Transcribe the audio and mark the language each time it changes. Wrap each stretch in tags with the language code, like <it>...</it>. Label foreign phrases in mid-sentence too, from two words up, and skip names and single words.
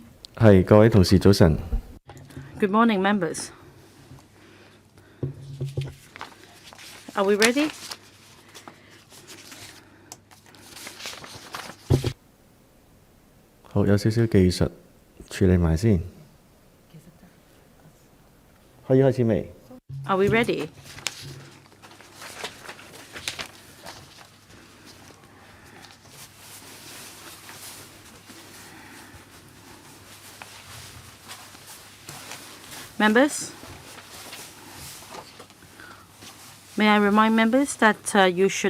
<yue>係，各位同事早晨。</yue> <en>Good morning, members. Are we ready?</en> <yue>好，有少少技術處理埋先。可以開始未？</yue> <en>Are we ready? Members, may I remind members that you should</en>